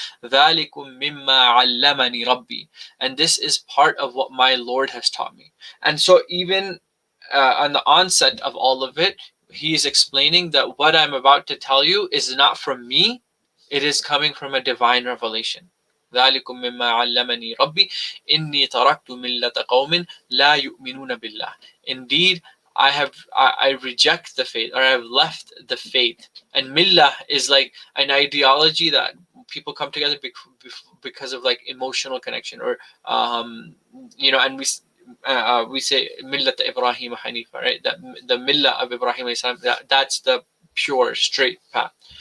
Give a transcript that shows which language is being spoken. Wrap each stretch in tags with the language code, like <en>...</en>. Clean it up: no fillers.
<ar>ذَلِكُم مِّمَّا عَلَّمَنِي رَبِّي.</ar> <en>And this is part of what my Lord has taught me. And so even on the onset of all of it, he is explaining that what I'm about to tell you is not from me, it is coming from a divine revelation.</en> <ar>ذلكم مما علمني ربي إني تركت ملة قوم لا يؤمنون بالله.</ar> <en>Indeed, I reject the faith, or I've left the faith. And millah is like an ideology that people come together because of like emotional connection, or and we say millat Ibrahim Hanifa, right? That the millah of Ibrahim, that's the pure straight path.</en>